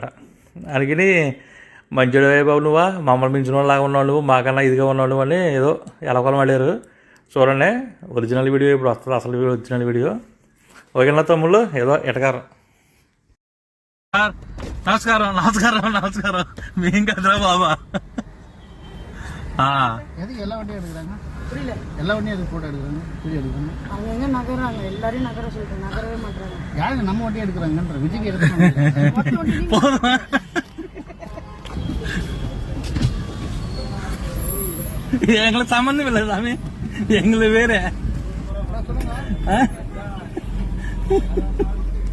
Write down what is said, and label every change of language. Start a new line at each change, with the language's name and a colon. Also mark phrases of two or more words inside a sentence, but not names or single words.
Telugu: అడిగి మంచిడు బాబు నువ్వా, మమ్మల్ని మించిన వాళ్ళలాగా ఉన్నావు నువ్వు, మాకన్నా ఇదిగా ఉన్నావు అని ఏదో ఎలకొలం పడారు. చూడండి
English: original video
Telugu: ఇప్పుడు వస్తుంది, అసలు
English: video original video.
Telugu: ఓకేనా తమ్ముళ్ళు, ఏదో ఎటకారం. నమస్కారం నమస్కారం నమస్కారం. మేం కదరా బాబా.
Tamil: எல்லா வண்டியும் எடுக்கிறாங்க, புரியல. எல்லா வண்டியும் எதுக்கு போட்டோ எடுக்கிறாங்க, வீடியோ எடுக்கிறாங்க. அவங்க எங்க நகராங்க, எல்லாரையும் நகர சொல்லிட்டு நகரவே மாட்டாங்க. யாருங்க நம்ம வண்டி எடுக்கிறாங்கன்ற விஜய்க்கு எடுக்கிறாங்க. எங்களுக்கு சம்பந்தம் இல்லை சாமி, எங்களுக்கு வேற.